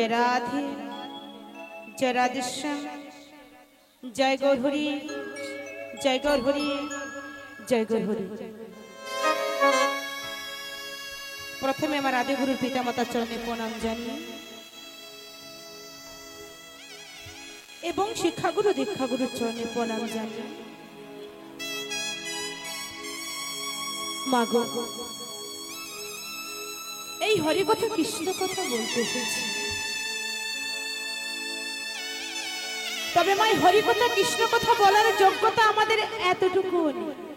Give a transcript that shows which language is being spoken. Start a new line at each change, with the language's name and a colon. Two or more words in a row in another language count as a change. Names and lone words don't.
Bangla: রাধে জয় রাধেশ্যাম জয় গৌর হরি জয় গৌর হরি জয় গৌর হরি প্রথমে আমার আদি গুরুর পিতামাতার চরণে প্রণাম জানিয়ে এবং শিক্ষাগুরু দীক্ষাগুরুর চরণে প্রণাম জানিয়ে मागो এই হরি কথা কৃষ্ণ কথা বলতে এসেছি তবে মাই হরি কথা কৃষ্ণ কথা বলার যোগ্যতা আমাদের এতটুকু নেই